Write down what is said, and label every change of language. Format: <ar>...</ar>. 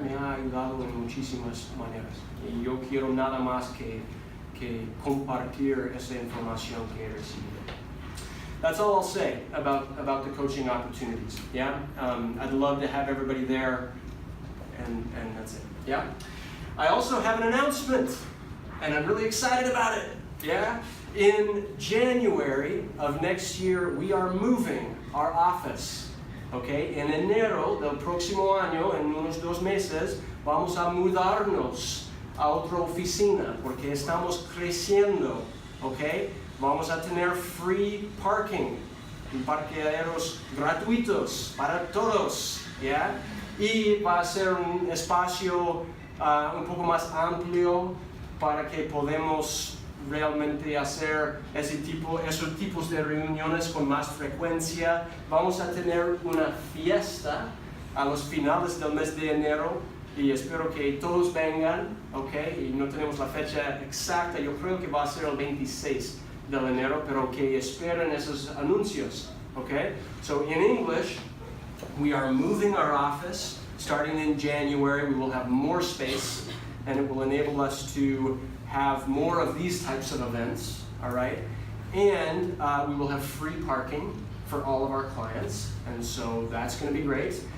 <es>Me ha ayudado en muchísimas maneras. Y yo quiero nada más que compartir esa información que he recibido.</es> <en>That's all I'll say about the coaching opportunities. Yeah, I'd love to have everybody there, and that's it. Yeah. I also have an announcement, and I'm really excited about it. Yeah. In January of next year, we are moving our office. Okay.</en> <es>En enero del próximo año, en unos 2 meses, vamos a mudarnos a otra oficina porque estamos creciendo, ¿ok? Vamos a tener free parking, parqueaderos gratuitos para todos, ¿ya? Y va a ser un espacio un poco más amplio para que podamos realmente hacer esos tipos de reuniones con más frecuencia. Vamos a tener una fiesta a los finales del mes de enero. Y espero que todos vengan, ¿ok? Y no tenemos la fecha exacta, yo creo que va a ser el 26 de enero, pero que esperen esos anuncios, ¿ok?</es> <en>So in English, we are moving our office. Starting in January, we will have more space, and it will enable us to have more of these types of events, all right? And we will have free parking for all of our clients, and so that's going to be great.</en>